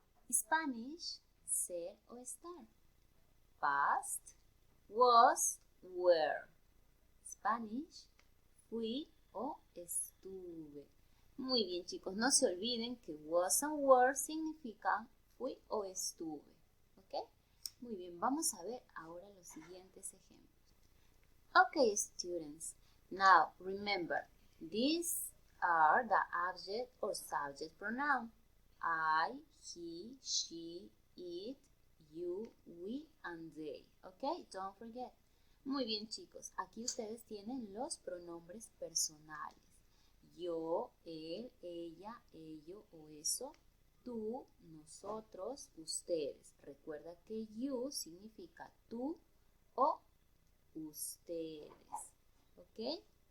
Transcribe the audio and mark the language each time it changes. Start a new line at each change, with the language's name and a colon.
English: Spanish,
Spanish: ser o estar.
English: Past, was, were.
Spanish: Spanish, fui o estuve. Muy bien chicos, no se olviden que was and were significan fui o estuve. ¿Ok? Muy bien, vamos a ver ahora los siguientes ejemplos.
English: Okay students, now remember, these are the object or subject pronoun. I, he, she, it, you, we, and they. Okay, don't forget.
Spanish: Muy bien chicos, aquí ustedes tienen los pronombres personales. Yo, él, ella, ello o eso. Tú, nosotros, ustedes. Recuerda que you significa tú o ustedes. ¿Ok?